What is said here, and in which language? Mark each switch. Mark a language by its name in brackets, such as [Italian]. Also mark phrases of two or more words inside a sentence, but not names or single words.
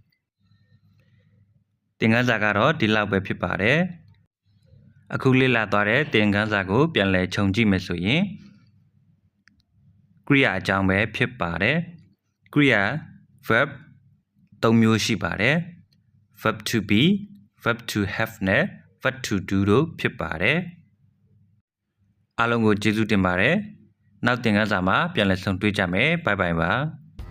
[Burmese] သင်ခန်းစာကတော့ဒီလောက်ပဲဖြစ်ပါတယ်အခုလေ့လာသွားတဲ့သင်ခန်းစာကိုပြန်လည်ခြုံကြည့်မယ်ဆိုရင်ကရိယာအကြောင်းပဲဖြစ်ပါတယ်ကရိယာ verb ၃မျိုးရှိပါတယ် [English] verb to be verb to have [Burmese] နဲ့ [English] verb to do [Burmese] တို့ဖြစ်ပါတယ်အားလုံးကိုကျေးဇူးတင်ပါတယ်နောက်သင်ခန်းစာမှာပြန်လည်ဆုံတွေ့ကြမယ် [English] bye bye [Burmese] ပါ